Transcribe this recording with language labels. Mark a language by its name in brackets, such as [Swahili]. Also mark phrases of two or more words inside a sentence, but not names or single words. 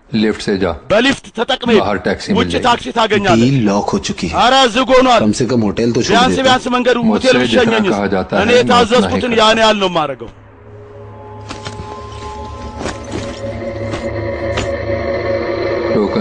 [Hindi] लिफ्ट से जा [Amharic] በሊፍት ተጠቅሜ [Hindi] बाहर टैक्सी मिल [Amharic] ውጭ [Hindi] जाएगी [Amharic] ታክሲ ታገኛለህ [English] deal lock [Hindi] हो चुकी है [Amharic] ኧረ ዝግ ሆኗል [Hindi] कम से कम होटल तो छोड़ [Amharic] ቢያንስ [Hindi] देता [Amharic] ቢያንስ መንገዱ ሆቴል ብሸኘኝ እኔ የታዘዝኩትን ያን ያህል ነው የማደርገው [Hindi] टोकन